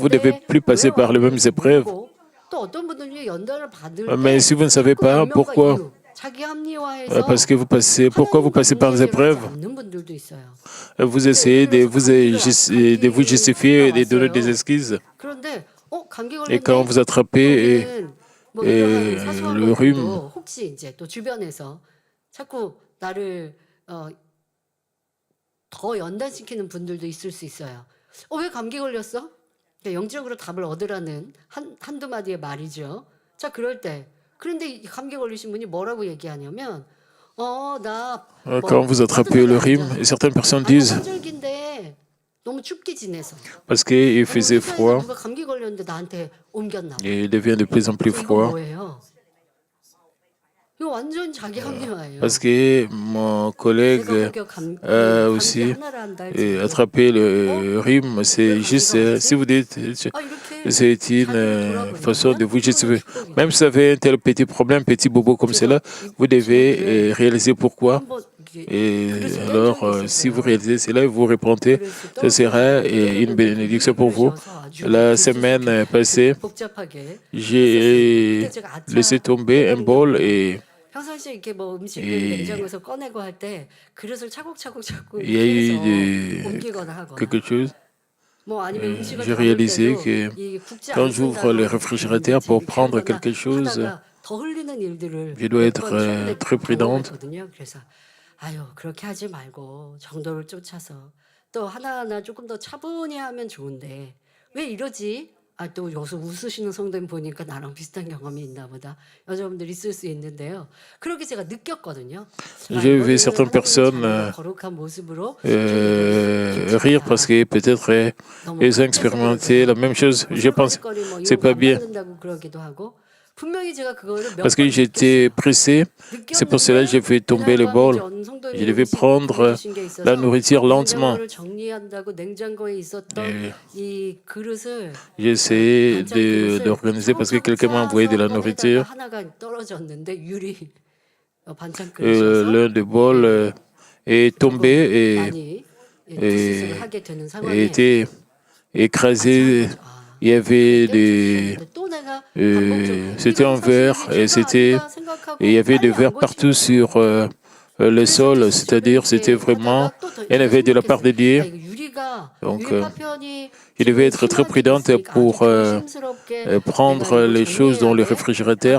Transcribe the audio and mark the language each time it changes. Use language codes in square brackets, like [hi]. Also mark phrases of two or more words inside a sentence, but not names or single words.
[fr] Vous ne devez plus passer par les mêmes épreuves. Mais si vous ne savez pas pourquoi, parce que pourquoi vous passez par les épreuves? Vous essayez de vous justifier et de donner des excuses. Et quand vous attrapez le rhume, [ko] 더 연단시키는 분들도 있을 수 있어요. 왜 감기 걸렸어? 영적으로 답을 얻으라는 한두 마디의 말이죠. 자, 그럴 때 그런데 감기 걸리신 분이 뭐라고 얘기하냐면 [fr] quand vous attrapez le rhume, certaines personnes disent [ko] 너무 춥게 지내서 [fr] parce qu'il faisait froid, [ko] 누가 감기 걸렸는데 나한테 옮겼나 봐. [fr] et il devient de plus en plus froid. [ko] 이거 완전 자기 합리화예요. [fr] Parce que mon collègue a aussi attrapé le rhume. C'est juste, si vous dites, c'est une façon de vous justifier. Même si vous avez un tel petit problème, petit bobo comme cela, vous devez réaliser pourquoi. Et alors, si vous réalisez cela et vous répondez, ce sera une bénédiction pour vous. La semaine passée, j'ai laissé tomber un bol et [ko] 평상시에 이렇게 뭐 음식을 냉장고에서 꺼내고 할 때 그릇을 차곡차곡 자꾸 [fr] il y a [ko] 해서 [fr] eu [ko] 옮기거나 하거나 [fr] quelque chose. J'ai réalisé que quand j'ouvre le réfrigérateur pour prendre quelque chose, je dois être très prudente. [ko] 그래서 아유 그렇게 하지 말고 정도를 쫓아서 또 하나하나 조금 더 차분히 하면 좋은데 왜 이러지? 또 여기서 웃으시는 성도님 보니까 나랑 비슷한 경험이 있나 보다. 여자분들 있을 수 있는데요. 그렇게 제가 느꼈거든요. [fr] J'ai vu certaines personnes [ko] 거룩한 모습으로 [fr] rire parce que peut-être ils ont expérimenté la même chose. Je pense c'est pas bien [ko] 그러기도 하고 분명히 제가 그거를 [fr] parce que j'étais pressé. C'est pour cela que j'ai fait tomber le bol. Je devais prendre la nourriture lentement. [ko] 정리한다고 냉장고에 있었던 이 그릇을 [fr] J'ai essayé d'organiser parce que quelqu'un m'a envoyé de la nourriture. [ko] 하나가 떨어졌는데 유리 반찬 그릇에서 [fr] L'un des bols est tombé [ko] 많이 투스를 하게 되는 [fr] et [ko] 상황에 [fr] était écrasé. Il y avait des... c'était en verre et il y avait des verres partout sur le sol, c'est-à-dire c'était vraiment un effet de la part de Dieu. Donc, il devait être très prudente pour prendre les choses dans le réfrigérateur.